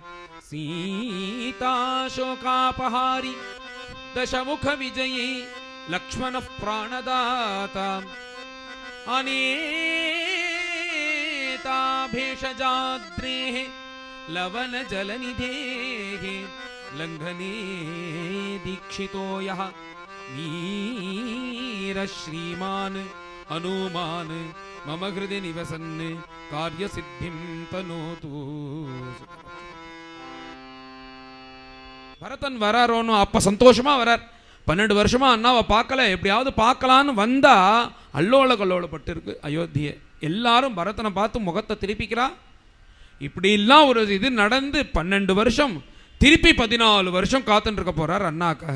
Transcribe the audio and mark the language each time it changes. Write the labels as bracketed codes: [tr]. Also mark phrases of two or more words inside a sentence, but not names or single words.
[sa] सीताशोकापहारी दशमुखविजयी लक्ष्मणः प्राणदाता अनेता भेषजाद्रेः लवनजलनिधेः लङ्घने दीक्षितो यः वीरश्रीमान् हनुमान् मम हृदि निवसन् कार्यसिद्धिं तनोतु. [ta] பரதன் வராரோன்னு அப்போ சந்தோஷமாக வரார். 12 வருஷமா அண்ணாவை பார்க்கல, எப்படியாவது பார்க்கலான்னு வந்தா அல்லோல கல்லோலப்பட்டு இருக்கு அயோத்தியை. எல்லாரும் பரதனை பார்த்து முகத்தை திருப்பிக்கிறா. இப்படிலாம் ஒரு இது நடந்து 12 வருஷம் திருப்பி 14 வருஷம் காத்துட்டு இருக்க போறார் அண்ணாக்காக.